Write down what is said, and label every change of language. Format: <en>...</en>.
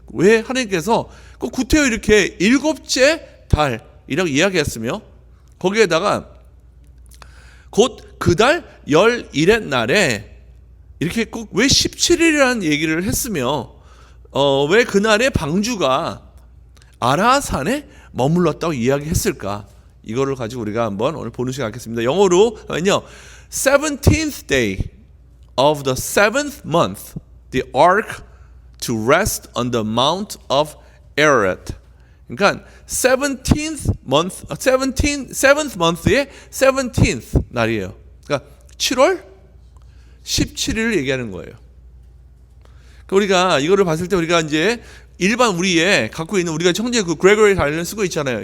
<ko>왜 하나님께서 꼭 구태여 이렇게 일곱째 달이라고 이야기했으며 거기에다가 곧 그 달 11의 날에 이렇게 꼭 왜 17일이라는 얘기를 했으며 왜 그날의 방주가 아라산에 머물렀다고 이야기했을까? 이거를 가지고 우리가 한번 오늘 보는 시간 갖겠습니다. 영어로는요.</ko> <en>17th day of the 7th month the ark to rest on the mount of Ararat.</en> <ko>그러니까 7th month의 17th 날이에요. 그러니까 7월 17일을 얘기하는 거예요. 그러니까 우리가 이거를 봤을 때 우리가 이제 일반 우리의 갖고 있는 우리가 형제 그 그레고리 달력을 쓰고 있잖아요.</ko>